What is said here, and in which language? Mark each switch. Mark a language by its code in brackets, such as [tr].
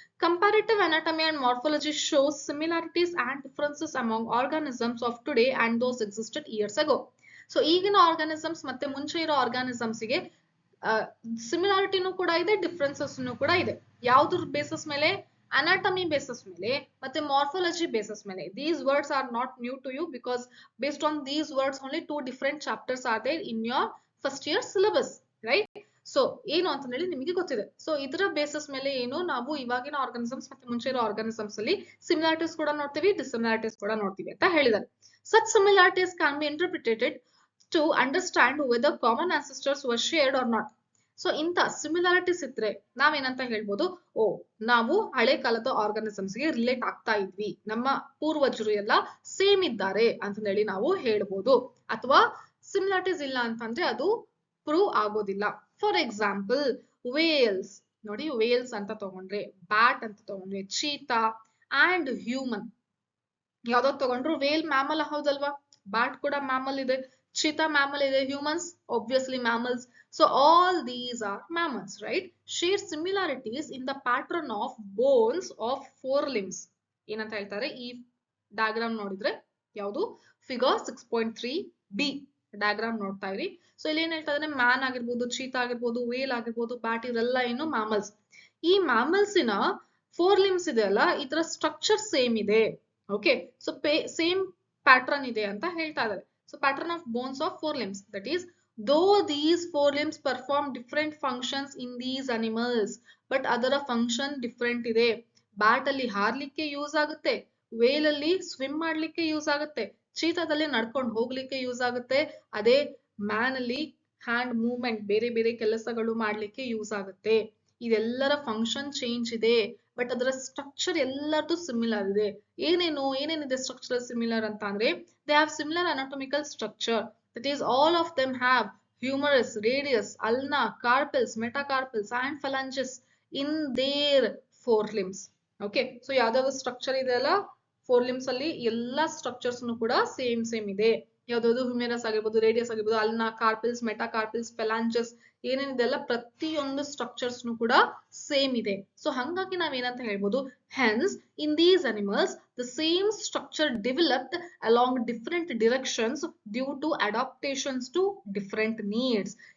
[en] Comparative anatomy and morphology shows similarities and differences among organisms of today and those existed years ago. [kn] So ಈಗಿನ organisms ಮತ್ತೆ ಮುಂಚೆ ಇರೋ organisms ಗೆ ಸಿಮಿಲಾರಿಟಿನೂ ಕೂಡ ಇದೆ, ಡಿಫರೆನ್ಸಸ್ ಕೂಡ ಇದೆ. ಯಾವ್ದ್ರ ಬೇಸಿಸ್ ಮೇಲೆ? [en] anatomy basis [kn] ಮೇಲೆ ಮತ್ತೆ [en] morphology basis ಮೇಲೆ. These words are not new to you because based on these words only 2 different chapters are there in your first year syllabus, right? [kn] So ಏನು ಅಂತ ಹೇಳಿ ನಿಮಗೆ ಗೊತ್ತಿದೆ. ಸೊ ಇದರ ಬೇಸಿಸ್ ಮೇಲೆ ಏನು ನಾವು ಇವಾಗಿನ ಆರ್ಗಾನಿಸಮ್ಸ್ ಮತ್ತೆ ಮುಂಚೆ ಇರೋ ಆರ್ಗಾನಿಸಮ್ಸ್ ಅಲ್ಲಿ ಸಿಮಿಲಾರಿಟೀಸ್ ಕೂಡ ನೋಡ್ತೀವಿ, ಡಿಸಿಮಿಲಾರಿಟೀಸ್ ಕೂಡ ನೋಡ್ತೀವಿ ಅಂತ ಹೇಳಿದ್ದಾರೆ. [en] such similarities can be interpreted to understand whether common ancestors were shared or not. [kn] So ಇಂತ ಸಿಮಿಲಾರಿಟೀಸ್ ಇದ್ರೆ ನಾವೇನಂತ ಹೇಳ್ಬೋದು? ಓ ನಾವು ಹಳೆ ಕಾಲದ ಆರ್ಗಾನಿಸಮ್ಸ್ ಗೆ ರಿಲೇಟ್ ಆಗ್ತಾ ಇದ್ವಿ, ನಮ್ಮ ಪೂರ್ವಜರು ಎಲ್ಲ ಸೇಮ್ ಇದ್ದಾರೆ ಅಂತ ಹೇಳಿ ನಾವು ಹೇಳ್ಬೋದು. ಅಥವಾ ಸಿಮಿಲಾರಿಟೀಸ್ ಇಲ್ಲ ಅಂತಂದ್ರೆ ಅದು ಪ್ರೂವ್ ಆಗೋದಿಲ್ಲ. ಫಾರ್ ಎಕ್ಸಾಂಪಲ್ ವೇಲ್ಸ್ ನೋಡಿ, ವೇಲ್ಸ್ ಅಂತ ತಗೊಂಡ್ರೆ, ಬ್ಯಾಟ್ ಅಂತ ತಗೊಂಡ್ರೆ, ಚೀತಾ ಅಂಡ್ ಹ್ಯೂಮನ್ ಯಾವ್ದಾವ್ ತಗೊಂಡ್ರು ವೇಲ್ ಮ್ಯಾಮಲ್ ಹೌದಲ್ವಾ? ಬ್ಯಾಟ್ ಕೂಡ ಮ್ಯಾಮಲ್ ಇದೆ, [en] cheetah mammal ಇದೆ, humans obviously mammals. So all these are mammals, right? Share similarities in the pattern of bones of four limbs. [kn] ಏನಂತ ಹೇಳ್ತಾರೆ ಈ ಡಯಾಗ್ರಾಮ್ ನೋಡಿದ್ರೆ, ಯಾವುದು ಫಿಗರ್ 6.3b ಡಯಾಗ್ರಾಮ್ ನೋಡ್ತಾ ಇರಿ. ಸೊ ಇಲ್ಲಿ ಏನ್ ಹೇಳ್ತಾ ಇದ್ರೆ, ಮ್ಯಾನ್ ಆಗಿರ್ಬೋದು, ಚೀತಾ ಆಗಿರ್ಬೋದು, ವೇಲ್ ಆಗಿರ್ಬೋದು, ಬ್ಯಾಟ್, ಇವೆಲ್ಲ ಏನು ಮ್ಯಾಮಲ್ಸ್. ಈ ಮ್ಯಾಮಲ್ಸಿನ ಫೋರ್ ಲಿಮ್ಸ್ ಇದೆ ಅಲ್ಲ, ಇದರ ಸ್ಟ್ರಕ್ಚರ್ ಸೇಮ್ ಇದೆ. ಓಕೆ, ಸೊ ಸೇಮ್ ಪ್ಯಾಟರ್ನ್ ಇದೆ ಅಂತ ಹೇಳ್ತಾ ಇದ್ದಾರೆ. [en] so pattern of bones of four limbs, that is though these four limbs perform different functions in these animals, but [kn] ಅದರ ಫಂಕ್ಷನ್ ಡಿಫ್ರೆಂಟ್ ಇದೆ. ಬ್ಯಾಟ್ ಅಲ್ಲಿ ಹಾರ್ಲಿಕ್ಕೆ ಯೂಸ್ ಆಗುತ್ತೆ, ವೇಲ್ ಅಲ್ಲಿ ಸ್ವಿಮ್ ಮಾಡ್ಲಿಕ್ಕೆ ಯೂಸ್ ಆಗುತ್ತೆ, ಚೀತಾದಲ್ಲಿ ನಡ್ಕೊಂಡು ಹೋಗ್ಲಿಕ್ಕೆ ಯೂಸ್ ಆಗುತ್ತೆ, ಅದೇ ಮ್ಯಾನ್ ಅಲ್ಲಿ ಹ್ಯಾಂಡ್ ಮೂವ್ಮೆಂಟ್, ಬೇರೆ ಬೇರೆ ಕೆಲಸಗಳು ಮಾಡ್ಲಿಕ್ಕೆ ಯೂಸ್ ಆಗುತ್ತೆ. ಇದೆಲ್ಲರ ಫಂಕ್ಷನ್ ಚೇಂಜ್ ಇದೆ, ಬಟ್ ಅದರ ಸ್ಟ್ರಕ್ಚರ್ ಎಲ್ಲರದು ಸಿಮಿಲರ್ ಇದೆ. ಏನೇನಿದೆ ಸ್ಟ್ರಕ್ಚರ್ ಸಿಮಿಲರ್ ಅಂತ ಅಂದ್ರೆ, [en] They have similar anatomical structure. That is, all of them have humerus, radius, ulna, carpels, metacarpals and phalanges in their forelimbs. [kn] Okay, so ಯಾವ್ದಾದ್ರು structure ಇದೆ ಅಲ್ಲ ಫೋರ್ ಲಿಮ್ಸ್ ಅಲ್ಲಿ, ಎಲ್ಲಾ ಸ್ಟ್ರಕ್ಚರ್ಸ್ ಕೂಡ ಸೇಮ್ ಇದೆ. ಯಾವ್ದಾದ್ರು ಹ್ಯೂಮೆರಸ್ ಆಗಿರ್ಬೋದು, ರೇಡಿಯಸ್ ಆಗಿರ್ಬೋದು, ಅಲ್ನಾ, ಕಾರ್ಪಲ್ಸ್, ಮೆಟಾಕಾರ್ಪಲ್ಸ್, ಫೆಲಾಂಜಸ್, ಏನೇನಿದೆ ಅಲ್ಲ ಪ್ರತಿಯೊಂದು ಸ್ಟ್ರಕ್ಚರ್ಸ್ ಕೂಡ ಸೇಮ್ ಇದೆ. ಸೊ ಹಂಗಾಗಿ ನಾವೇನಂತ ಹೇಳ್ಬೋದು, [en] Hence in these animals the same structure developed along different directions due to adaptations to different needs.